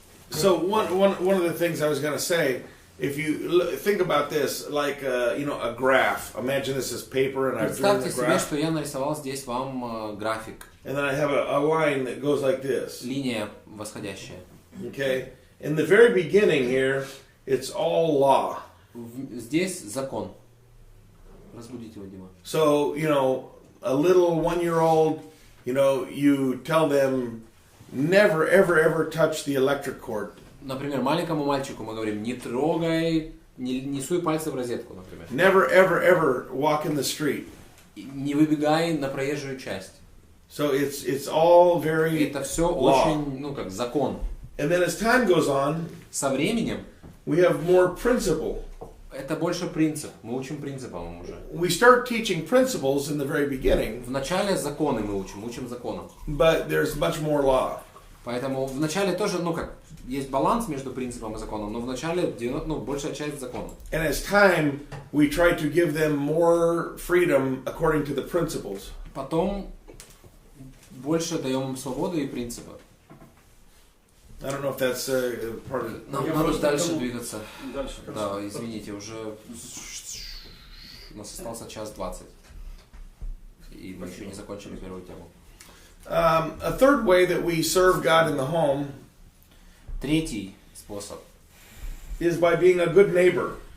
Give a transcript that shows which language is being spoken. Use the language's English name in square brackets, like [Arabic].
[English] So one of the things I was going to say, if you think about this, like a graph. Imagine this is paper, and I've drawn the graph. [Russian] Представьте себе, что я нарисовал здесь вам график. [English] And then I have a line that goes like this. [Russian] Линия восходящая. [English] Okay. In the very beginning here, it's all law. [Russian] Здесь закон. Разбудите его, Дима. [English] So, a little 1-year-old, you tell them never, ever touch the electric cord. [Russian] Например, маленькому мальчику мы говорим: не трогай, не суй пальцы в розетку, например. [English] Never, ever walk in the street. [Russian] Не выбегай на проезжую часть. [English] So it's all very [Russian] Это все [English] law. [Russian] Очень, как закон. [English] And then as time goes on, [Russian] со временем [English] we have more principle. [Russian] Это больше принцип. Мы учим принципам уже. [English] We start teaching principles in the very beginning. [Russian] Вначале законы мы учим законам. [English] But there's much more law. [Russian] Поэтому вначале тоже, есть баланс между принципом и законом, но вначале большая часть закона. [English] And as time, we try to give them more freedom according to the principles. [Russian] Потом больше даем им свободу и принципы. [English] I don't know if that's part of it. [Russian] Нам надо дальше двигаться. Дальше. Да, извините, уже у нас остался 1:20. И мы еще не закончили первую тему. [English] A third way that we serve God in the home [Russian] Третий способ [English] is by being a good neighbor.